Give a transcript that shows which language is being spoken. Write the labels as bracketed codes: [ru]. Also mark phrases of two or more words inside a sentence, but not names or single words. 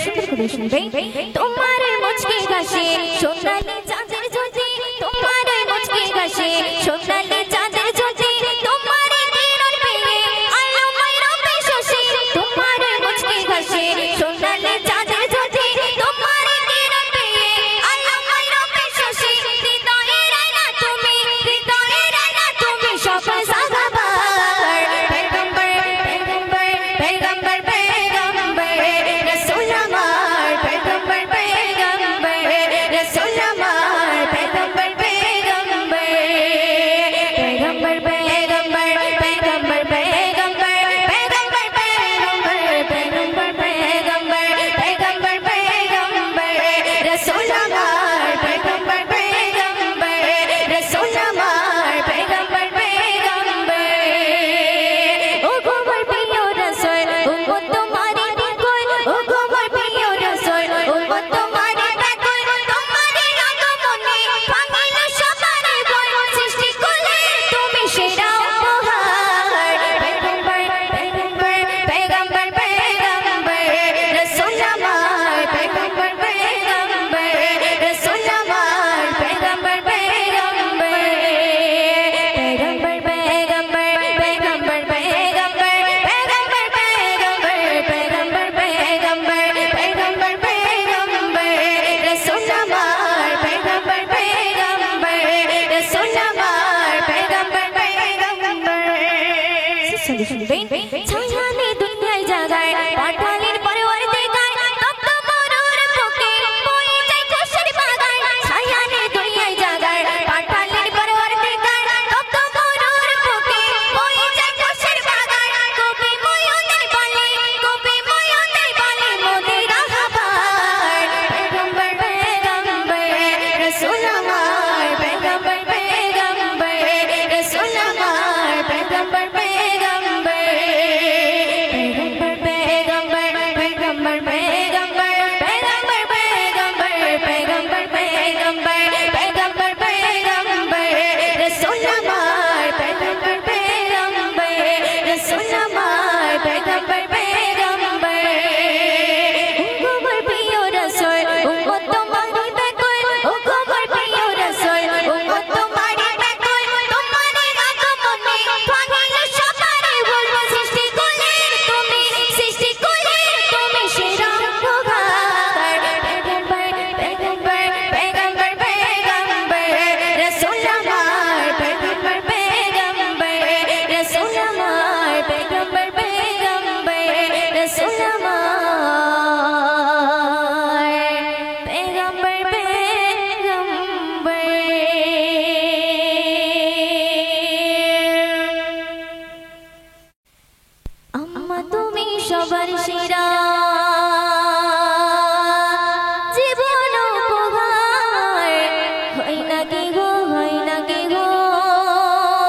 [bn] সুন্দর করে শুনবে তোমার মুচকি হাসি সোনালি চাঁদের জ্যোতি তোমার মুচকি হাসি সোনালি চাঁদের জ্যোতি তোমার কিরণ পেয়ে আলোময় রূপে শশী তোমার মুচকি হাসি সোনালি চাঁদের জ্যোতি তোমার কিরণ পেয়ে আলোময় রূপে শশী হৃদয়ের আয়না তুমি সফল সাহাবার [hi] पैगंबर पैगंबर पैगंबर पैगंबर रसूल हमार पैगंबर पैगंबर रसूल हमार पैगंबर पैगंबर पैगंबर पैगंबर पैगंबर पैगंबर पैगंबर पैगंबर पैगंबर पैगंबर पैगंबर रसूल हमार पैगंबर पैगंबर रसूल हमार पैगंबर पैगंबर ओ कोमल प्रिय रसूल उम्मत तुम्हारी बेकोई ओ कोमल प्रिय रसूल उम्मत तुम्हारी बेकोई तुम्हारी [bn] আগমনে ভাঙিল সবার ভয় সৃষ্টি করলে তুমি সেরা উপহার [hi] पैगंबर पैगंबर पैगंबर पैगंबर रसूल हमार पैगंबर पैगंबर रसूल हमार पैगंबर पैगंबर पैगंबर पैगंबर पैगंबर पैगंबर पैगंबर पैगंबर पैगंबर पैगंबर पैगंबर रसूल हमार पैगंबर पैगंबर रसूल हमार पैगंबर पैगंबर [bn] শুনবেন ছায়ানে দুনিয়ায় জাগায় পাঠালের পরওয়ারতে গায় তপ্ত মরুর বুকে বয়ে যায় খুশির বাগান ছায়ানে দুনিয়ায় জাগায় পাঠালের পরওয়ারতে গায় তপ্ত মরুর বুকে বয়ে যায় খুশির বাগান কবি ময়ূরের বলে মোদের রাহবার [hi] पैगंबर पैगंबर रसूल हमार पैगंबर पैगंबर रसूल हमार पैगंबर पैगंबर पैगंबर पैगंबर पैगंबर पैगंबर पैगंबर पैगंबर पैगंबर रसूल हमार पैगंबर पैगंबर रसूल हमार पैगंबर पैगंबर ओ कोमल प्रिय रसूल उम्मत तुम्हारी बेकोई ओ कोमल प्रिय रसूल उम्मत तुम्हारी बेकोई तुम्हारी [bn] আগমনে ভাঙিল সবার ভয় সৃষ্টি করলে তুমি সেরা উপহার [hi] पैगंबर पैगंबर पैगंबर पैगंबर रसूल हमार पैगंबर पैगंबर रसूल हमार पैगंबर पैगंबर रसूल हमार पैगंबर पैगंबर अम्मा [bn] তুমি সবার সেরা জীবন উপহার হয় নাকি গো